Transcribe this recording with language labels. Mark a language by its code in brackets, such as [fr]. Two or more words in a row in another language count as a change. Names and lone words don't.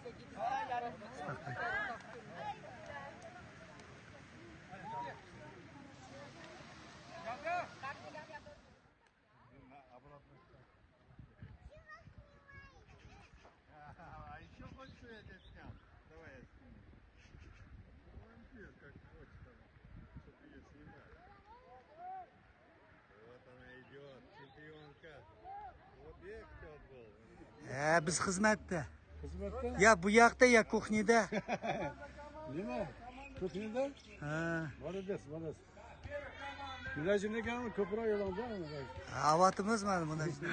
[uz] Asta qaytdik. [ru] А еще хочешь, я тебя снял? Давай я сниму. Как хочешь, чтобы ее снимать. Вот она идет, чемпионка. Вот кто был. [uz] Biz xizmatda. Xizmatda? Ya bu yoqda ya kuxnida. Nima? Kuxnida? Ha. [ru] Молодец, молодец. [uz] Milajimda kanalni ko'proq yo'lda. Avatimiz mana bunda.